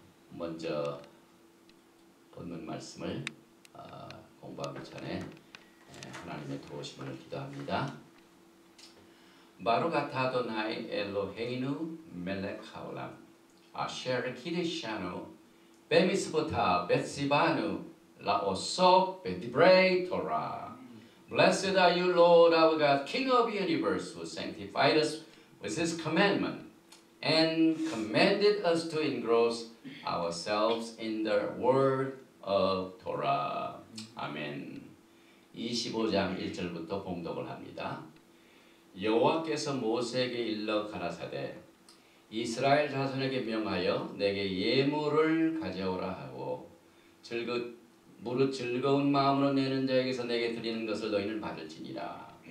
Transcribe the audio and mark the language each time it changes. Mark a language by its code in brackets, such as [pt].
[ko] 먼저 본문 말씀을 공부하기 전에 하나님의 도우심을 기도합니다. [he] 바루가 타도나이 엘로헤이누 멜렉 하올람 아셰르 키리샤누 베미스보타 베시바누 라오소 베디브레이 토라. [en] Blessed are you, Lord our God, King of the universe, who sanctified us with his commandment and commanded us to engross ourselves in the word of Torah. [ko] 아멘. 25장 1절부터 봉독을 합니다. 여호와께서 모세에게 일러 가라사대 이스라엘 자손에게 명하여 내게 예물을 가져오라 하고 무릇 즐거운 마음으로 내는 자에게서 내게 드리는 것을 너희는 받을지니라.